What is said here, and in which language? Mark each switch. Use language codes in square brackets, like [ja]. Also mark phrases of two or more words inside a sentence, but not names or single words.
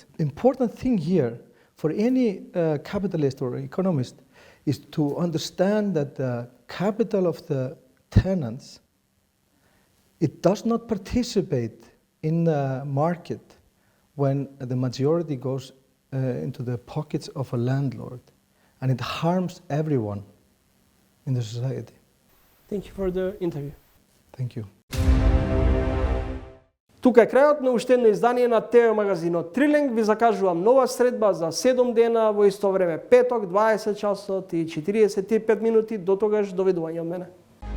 [en] Important thing here for any capitalist or economist is to understand that the capital of the tenants, it does not participate in the market when the majority goes into the pockets of a landlord, and it harms everyone in the society. Thank you for the interview. Thank you. [mk] Тука е крајот на уште едно издание на ТВ магазинот Трилинг. Ви закажувам нова средба за 7 дена во исто време, петок, 20 часот и 45 минути. До тогаш, довидување од мене.